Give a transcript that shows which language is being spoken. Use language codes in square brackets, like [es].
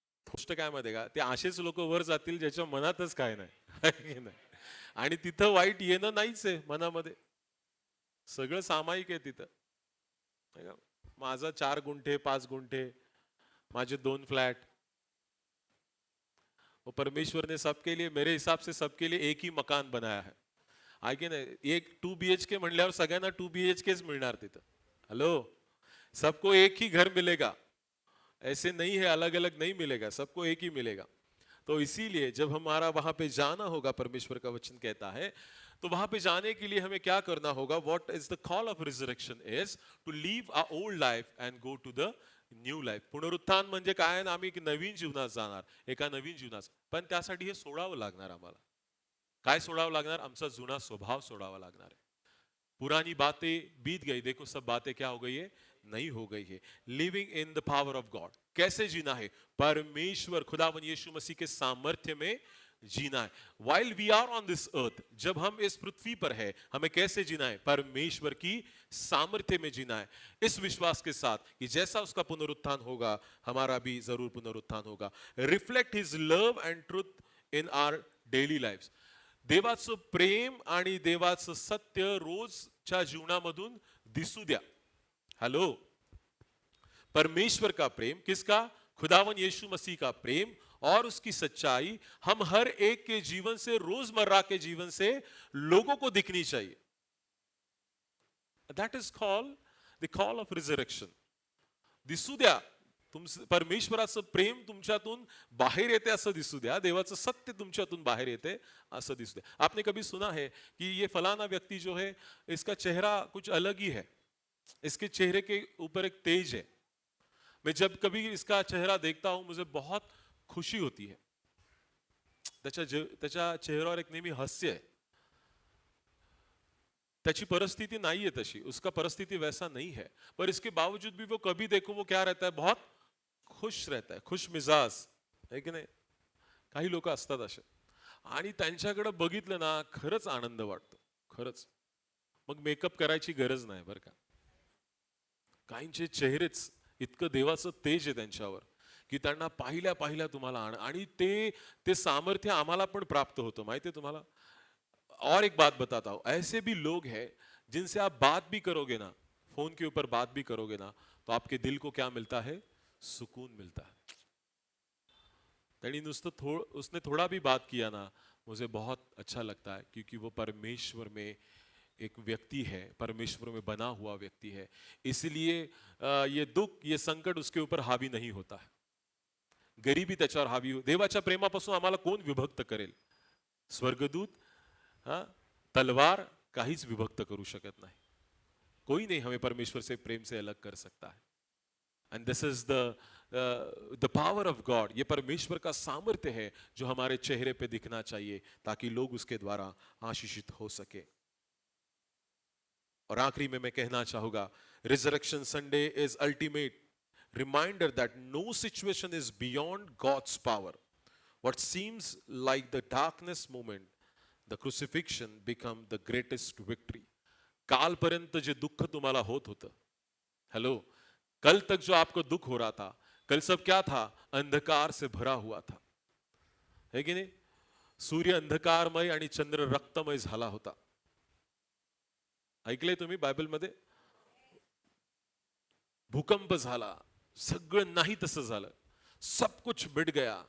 [mr] गोष्ट काय माहितीये का, ते असेच लोक वर जातील ज्याच्या मनातच काय नाही. है की नाही? आणि तिथं वाईट येणं नाहीच आहे मनामध्ये. सगळं सामायिक आहे तिथं. है का? माझा 4 गुंठे 5 गुंठे, माझे 2 फ्लॅट. [hi] वो परमेश्वर ने सबके लिए, मेरे हिसाब से सबके लिए एक ही मकान बनाया है. [mr] आहे की नाही? एक 2 BHK म्हणल्यावर सगळ्यांना 2 BHKच मिळणार तिथं. हेलो, [hi] सबको एक ही घर मिलेगा. ऐसे नहीं है, अलग अलग नहीं मिलेगा, सबको एक ही मिलेगा. तो इसीलिए जब हमारा वहां पे जाना होगा, परमेश्वर का वचन कहता है, तो वहां पे जाने के लिए हमें क्या करना होगा? [en] What is the call of resurrection is to leave a old life and go to the new life. [mr] पुनरुत्थान म्हणजे काय ना, आम्ही एक नवीन जीवनात जाणार, एका नवीन जीवनात. पण त्यासाठी हे सोडावं लागणार आम्हाला. काय सोडावं लागणार? आमचा जुना स्वभाव सोडावा लागणार आहे. [hi] पुरानी बातें बीत गई, देखो सब बातें क्या हो गई है? नहीं हो गई है. [en] Living in the power of God. [hi] कैसे जीना है? परमेश्वर खुदावन यीशु मसीह के सामर्थ्य में जीना है. [en] while we are on this earth, [hi] जब हम इस पृथ्वी पर है, हमें कैसे जीना है? परमेश्वर की सामर्थ्य में जीना है, इस विश्वास के साथ कि जैसा उसका पुनरुत्थान होगा, हमारा भी जरूर पुनरुत्थान होगा. [en] Reflect his love and truth in our daily life. [mr] देवाचं प्रेम आणि देवाचं सत्य रोजच्या जीवनामधून दिसू द्या. [hi] हेलो, परमेश्वर का प्रेम, किसका? खुदावन यीशु मसीह का प्रेम और उसकी सच्चाई हम हर एक के जीवन से, रोजमर्रा के जीवन से लोगों को दिखनी चाहिए. [en] That is called the call of resurrection. [mr] दिसू द्या, परमेश्वराचं प्रेम तुमच्यातून बाहेर येते असं दिसू द्या, देवाचं सत्य तुमच्यातून बाहेर येते असं दिसू द्या. [hi] आपने कभी सुना है कि ये फलाना व्यक्ति जो है, इसका चेहरा कुछ अलग ही है, इसके चेहरे के ऊपर एक तेज है. मैं जब कभी इसका चेहरा देखता हूं मुझे बहुत खुशी होती है. [mr] त्याच्या चेहऱ्यावर एक नेहमी हास्य है. त्याची परिस्थिति [hi] नहीं है तशी, उसका परिस्थिति वैसा नहीं है, पर इसके बावजूद भी वो कभी देखो वो क्या रहता है? बहुत खुश रहता है, खुश मिजाज है की नाही? [mr] काही लोक असतात असे, आणि त्यांच्याकडे बघितलं ना खरंच आनंद वाटतो, खरंच. मग मेकअप करायची गरज नाही बरं का. काहींचे चेहरेच इतकं देवाचं तेज आहे त्यांच्यावर की त्यांना पाहिल्या पाहिल्या तुम्हाला आणि ते सामर्थ्य आम्हाला पण प्राप्त होतं. माहिती आहे तुम्हाला? [hi] और एक बात बताता हूं, ऐसे भी लोग हैं जिनसे आप बात भी करोगे ना, फोन के ऊपर बात भी करोगे ना, तो आपके दिल को क्या मिलता है? सुकून मिलता है. उसने थोड़ा भी बात किया ना, मुझे बहुत अच्छा लगता है, क्योंकि वो परमेश्वर में एक व्यक्ति है, परमेश्वर में बना हुआ व्यक्ति है. इसलिए ये दुख, ये संकट उसके ऊपर हावी नहीं होता है. [mr] गरीबी त्याच्यावर हावी. देवाच्या प्रेमापासून आम्हाला कोण विभक्त करेल? स्वर्गदूत, तलवार काहीच विभक्त करू शकत नाही. [hi] कोई नहीं हमें परमेश्वर से प्रेम से अलग कर सकता है. [en] And this is the power of God. [hi] ये परमेश्वर का सामर्थ्य है जो हमारे चेहरे पे दिखना चाहिए, ताकि लोग उसके द्वारा आशीषित हो सके. और आखिरी में मैं कहना चाहूंगा, [en] Resurrection Sunday is ultimate reminder that no situation is beyond God's power. What seems like the darkness moment, the crucifixion become the greatest victory. [mr] कालपर्यंत जे दुःख तुम्हाला होत होतं, [hi] हेलो, कल तक जो आपको दुख हो रहा था, कल सब क्या था? अंधकार से भरा हुआ था, है की नाही? [mr] सूर्य अंधकारमय आणि चंद्र रक्तमय झाला होता. ऐकलंय तुम्ही बायबलमध्ये? भूकंप झाला, सगळं नाही तसं झालं, [hi] सब कुछ मिट गया.